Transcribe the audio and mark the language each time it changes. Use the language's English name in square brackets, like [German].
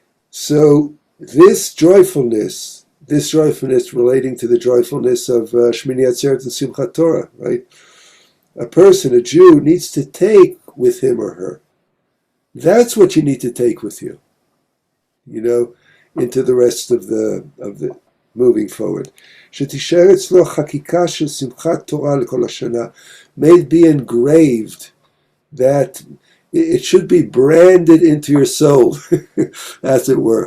[English] So this joyfulness relating to the joyfulness of Shmini Atzeret and Simhat Torah, right? A person, a Jew, needs to take with him or her. That's what you need to take with you, into the rest of the moving forward. [Hebrew] שתישאר אצלו חקיקה של שמחת תורה לכל השנה. [English] May it be engraved, that it should be branded into your soul, as it were.